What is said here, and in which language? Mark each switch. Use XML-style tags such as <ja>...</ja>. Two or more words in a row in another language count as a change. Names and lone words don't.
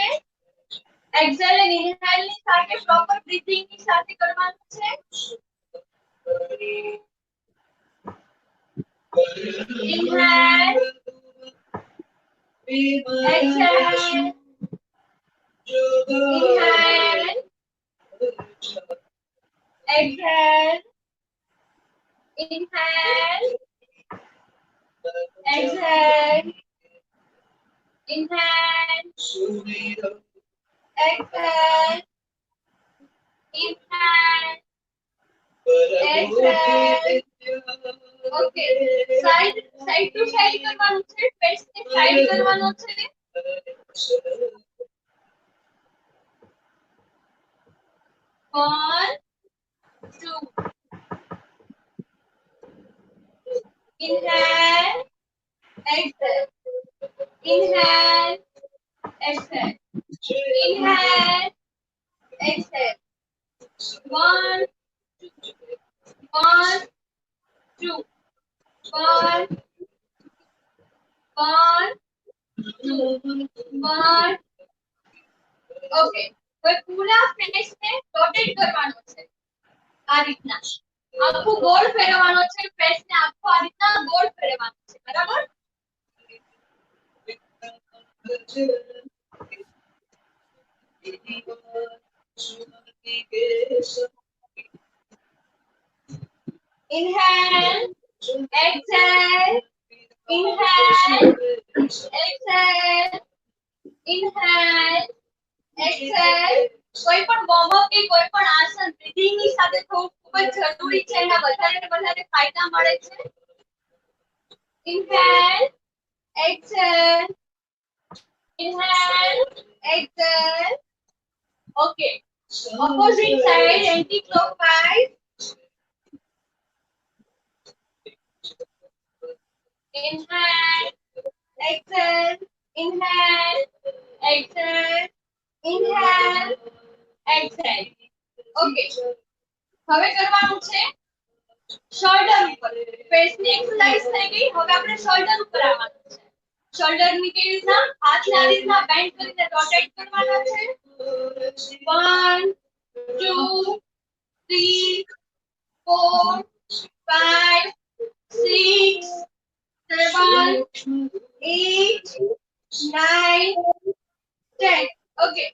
<gu>એક્સેલ અને ઇનહેલ ની સાથે</gu> <en>proper breathing</en> <gu>ની સાથે કરવાનું છે.</gu> <en>inhale, exhale, ઇનહેલ, exhale, inhale, exhale, inhale, exhale, inhale, exhale. Okay, side to side</en> <gu>કરવાનું છે. face ને side કરવાનો છે.</gu> <en>One, two. Inhale, exhale. Inhale, exhale. Inhale, exhale. One, two. One, two. One. Okay.</en> <gu>હવે પૂરા ફેસ ને રોટેટ કરવાનો છે આ રીતના. આખું ગોળ ફેરવવાનો છે. ફેસ ને આખું આ રીતના ગોળ ફેરવવાનો છે. બરાબર?</gu> <en>Inhale, exhale, inhale, exhale, inhale, exhale.</en> <gu>કોઈ પણ</gu> <en>warm up</en> <gu>કે કોઈ પણ આસન બ્રીથિંગ ની સાથે થવું ખૂબ જ જરૂરી છે. એના વધારે ફાયદા મળે છે.</gu> <en>Inhale, exhale, inhale, exhale. Okay. Opposite side, anti-clockwise. Inhale, exhale, inhale, exhale, inhale, exhale.</en> <gu>Okay. હવે કરવાનું છે શોલ્ડર ઉપર. ફેસ ની એક્સરસાઇઝ થઈ ગઈ. હવે આપણે શોલ્ડર ઉપર આવવાનું છે. શોલ્ડર ની કેવી રીતના હાથને આ રીતના બેન્ડ કરીને રોટેટ કરવાના છે. 1, 2, 3, 4, 5, 6, 7, 8, 9, 10.</gu> <en>Okay.</en>